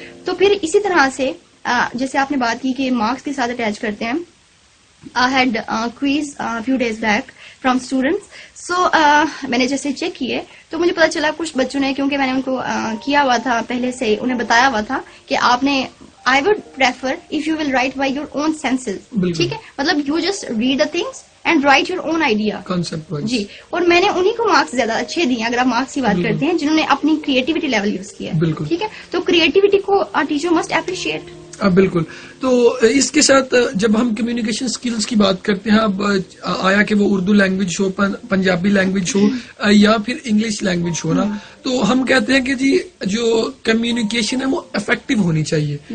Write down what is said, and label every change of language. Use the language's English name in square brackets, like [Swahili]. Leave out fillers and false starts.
[Hindi] तो फिर इसी तरह से जैसे आपने बात की कि मार्क्स के साथ अटैच करते हैं, [English] I had quiz few days back from students. [Hindi] So मैंने जैसे चेक किए तो मुझे पता चला कुछ बच्चों ने, क्योंकि मैंने उनको किया हुआ था पहले से, उन्हें बताया हुआ था कि आपने [English] I would prefer if you will write by your own senses. [Hindi] ठीक है, मतलब [English] you just read the things and write your own idea. Concept wise. [Hindi] जी, और मैंने उन्हीं को मार्क्स ज्यादा अच्छे दिए, अगर आप मार्क्स की बात करते हैं, जिन्होंने अपनी क्रिएटिविटी लेवल यूज किया. ठीक है, तो क्रिएटिविटी को टीचर [English] Must appreciate. [Hindi] बिल्कुल. तो इसके साथ जब हम कम्युनिकेशन स्किल्स की बात करते हैं, अब आया कि वो उर्दू लैंग्वेज हो, पंजाबी लैंग्वेज हो या फिर इंग्लिश लैंग्वेज हो ना, तो हम कहते हैं कि जी जो कम्युनिकेशन है वो इफेक्टिव होनी चाहिए.